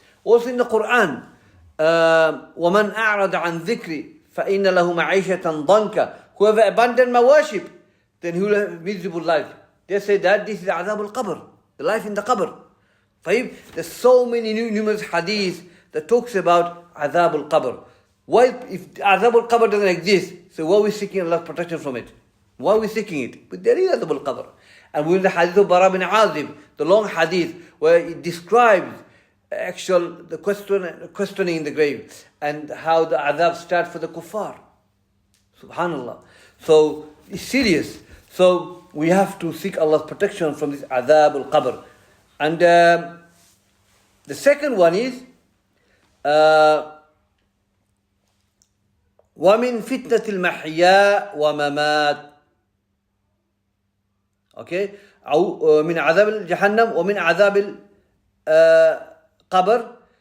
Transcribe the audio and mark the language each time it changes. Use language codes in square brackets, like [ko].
[en] Also in the Quran, [ar] وَمَنْ أَعْرَضَ عَنْ ذِكْرِ فَإِنَّ لَهُ مَعِيشَةً ضَنْكَ. [en] Whoever abandoned my worship, then he will have a miserable life. They say that this is adhab al-qabr, the life in the qabr. [ar] طيب? [en] There's so many numerous hadith that talks about Azab al-Qabr. Why, if Azab al-Qabr doesn't exist, so why are we seeking Allah's protection from it? Why are we seeking it? But there is Azab al-Qabr. And we have the hadith of Bara bin Azib, the long hadith, where it describes the questioning in the grave and how the azab starts for the kuffar. Subhanallah. So it's serious. So we have to seek Allah's protection from this azab al-qabr. And the second one is [ar] وَمِن فِتْنَةِ الْمَحْيَا وَمَمَاتِ. [en] Okay? [ar] من عذاب الجحنم ومن عذاب القبر.